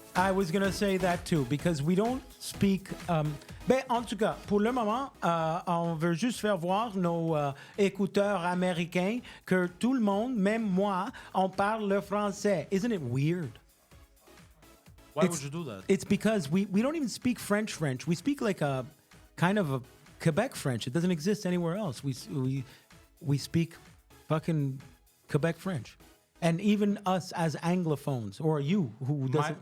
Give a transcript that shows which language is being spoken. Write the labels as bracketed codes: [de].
[en] I was gonna say that too because we don't speak. [fr] Ben, en tout cas, pour le moment, on veut juste faire voir nos écouteurs américains que tout le monde, même moi, on parle le français. [en] Isn't it weird? Why It's- would you do that? It's because we don't even speak French. We speak like a kind of a Quebec French. It doesn't exist anywhere else. We speak fucking Quebec French. And even us as Anglophones, or you who doesn't.